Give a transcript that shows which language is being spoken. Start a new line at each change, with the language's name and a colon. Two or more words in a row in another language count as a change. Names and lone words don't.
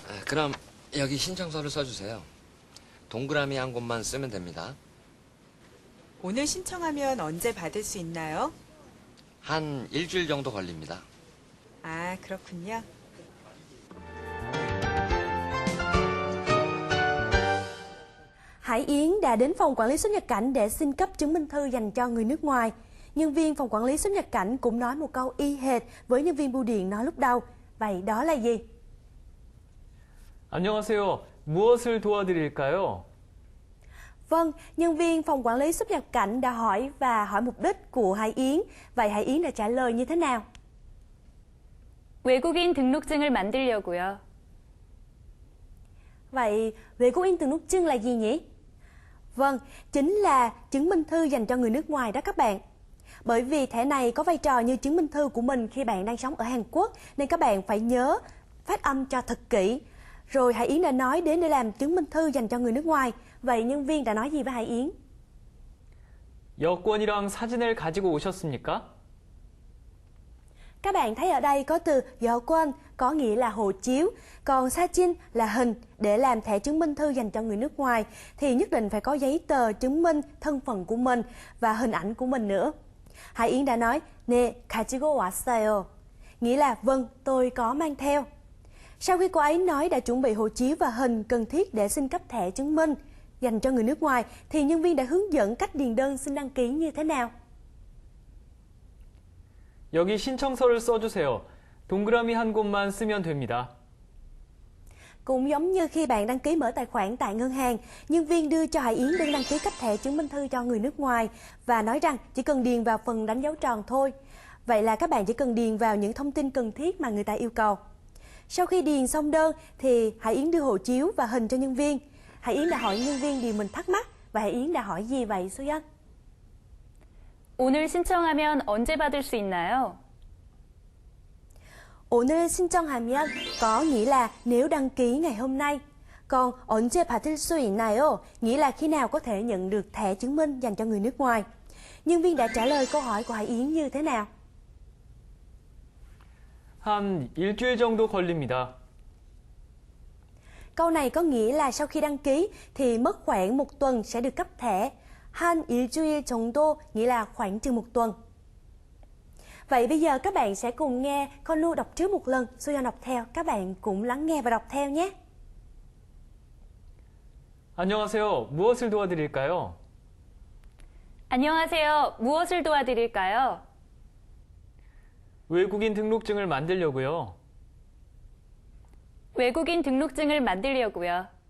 Korean: 그럼 여기 신청서를 써주세요. 동그라미 한 곳만 쓰면 됩니다. 오늘 신청하면 언제 받을 수 있나요? 한 일주일 정도 걸립니다. 아, 그렇군요.
Vietnamese: Hải Yến đã đến phòng quản lý xuất nhập cảnh để xin cấp chứng minh thư dành cho người nước ngoài. Nhân viên phòng quản lý xuất nhập cảnh cũng nói một câu y hệt với nhân viên bưu điện nói lúc đầu. Vậy đó là gì?
Korean: 안녕하세요. 무엇을 도와드릴까요?
Vietnamese: Vâng, nhân viên phòng quản lý xuất nhập cảnh đã hỏi mục đích của Hải Yến. Vậy Hải Yến đã trả lời như thế nào?
Korean: 외국인 등록증을 만들려고요.
Vietnamese: Vậy
Korean: 외국인 등록증
Vietnamese: là gì nhỉ? Vâng, chính là chứng minh thư dành cho người nước ngoài đó các bạn. Bởi vì thẻ này có vai trò như chứng minh thư của mình khi bạn đang sống ở Hàn Quốc, nên các bạn phải nhớ phát âm cho thật kỹ. Rồi Hải Yến đã nói đến để làm chứng minh thư dành cho người nước ngoài. Vậy nhân viên đã nói gì với Hải Yến?
Korean: 여권이랑 사진을 가지고 오셨습니까?
Vietnamese: Các bạn thấy ở đây có từ 여권 có nghĩa là hộ chiếu, còn 사진 là hình. Để làm thẻ chứng minh thư dành cho người nước ngoài thì nhất định phải có giấy tờ chứng minh thân phận của mình và hình ảnh của mình nữa. Hải Yến đã nói
Korean: 네, 가지고 왔어요.
Vietnamese: Nghĩa là vâng, tôi có mang theo. Sau khi cô ấy nói đã chuẩn bị hộ chiếu và hình cần thiết để xin cấp thẻ chứng minh dành cho người nước ngoài thì nhân viên đã hướng dẫn cách điền đơn xin đăng ký như thế nào.
Korean: 여기 신청서를 써주세요. 동그라미 한 곳만 쓰면 됩니다.
Vietnamese: Cũng giống như khi bạn đăng ký mở tài khoản tại ngân hàng, nhân viên đưa cho Hải Yến đơn đăng ký cấp thẻ chứng minh thư cho người nước ngoài và nói rằng chỉ cần điền vào phần đánh dấu tròn thôi. Vậy là các bạn chỉ cần điền vào những thông tin cần thiết mà người ta yêu cầu. Sau khi điền xong đơn thì Hải Yến đưa hộ chiếu và hình cho nhân viên. Hải Yến đã hỏi nhân viên điều mình thắc mắc và Hải Yến đã hỏi gì vậy Sư Dân?
Korean: 오늘 신청하면 언제 받을 수 있나요? 오늘 신청하면
Vietnamese: có nghĩa là nếu đăng ký ngày hôm nay.
Korean: Còn 언제 받을 수 있나요?
Vietnamese: Nghĩa là khi nào có thể nhận được thẻ chứng minh dành cho người nước ngoài. Nhân viên đã trả lời câu hỏi của Hải Yến như thế nào?
Korean: 한 일주일 정도 걸립니다.
Vietnamese: Câu này có nghĩa là sau khi đăng ký thì mất khoảng 1 tuần sẽ được cấp thẻ.
Korean: 한 일주일 정도
Vietnamese: nghĩa là khoảng chừng 1 tuần. Vậy bây giờ các bạn sẽ cùng nghe Con Nu đọc trước một lần, Suyeon đọc theo. Các bạn cũng lắng nghe và đọc theo nhé.
Korean: 안녕하세요. 무엇을 도와드릴까요? 안녕하세요. 무엇을 도와드릴까요? 외국인 등록증을 만들려고요. 외국인 등록증을 만들려고요.